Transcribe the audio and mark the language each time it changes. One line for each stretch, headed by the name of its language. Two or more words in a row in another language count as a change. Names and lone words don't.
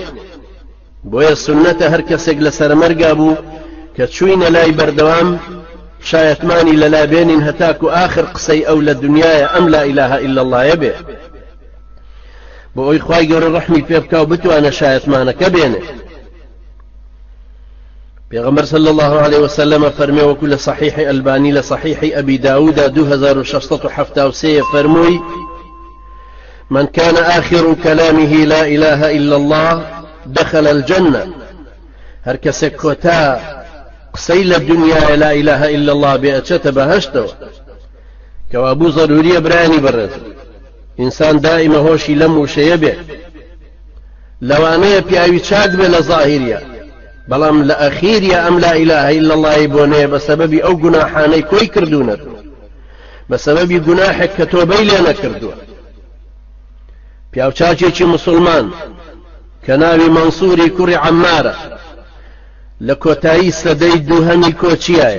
Central Kurdish: بۆیە سونەتە هەر کەسێک لە سەرمەرگا بوو کە چووینە لای بەردەوام شایەتمانی لەلا بێنین هەتاکو آخر قسەی ئەو لە دنیاە ئەم
Arabic: لا ئیلاهە ئیلا اللهە
Central Kurdish: بێ، بۆ ئەوی خوای گەورە ڕەحمی پێ بکا و بتوانە شایەتمانەکە بێنێ. پێغەمبەر
Arabic: صلی الله عليه وسلم
Central Kurdish: فەرمێ وەکو لە صحیحی ئەلبانی لە صحیحی ئەبی داوودا 2673 فەرمووی:
Arabic: من كان آخر كلامه لا إله إلا الله دخل الجنة.
Central Kurdish: هر کەسێک کۆتا قسەی لە دنیاە
Arabic: لا إله إلا الله
Central Kurdish: بێچێتە بەهەشتەوە، کەوا بوو ضروریە برانی بەڕێز ئینسان دائیمە هۆشی لەم وشەیە بێ. لەوانەیە پیاوی چاک بێ لە ظاهریە، بەڵام لە ئەخیریە ئەم
Arabic: لا إله إلا الله
Central Kurdish: بۆ نەیە بە سەبەبی ئەو گوناحانەی کۆی کردوونەتەوە، بە سەبەبی گوناحێک کە تۆبەی لێ نەکردووە. پیاوچاکێکی مسلمان کە ناوی مەنسووری کوڕی عەممارە لە کۆتایی سەدەی دووهەمی کۆچیایە.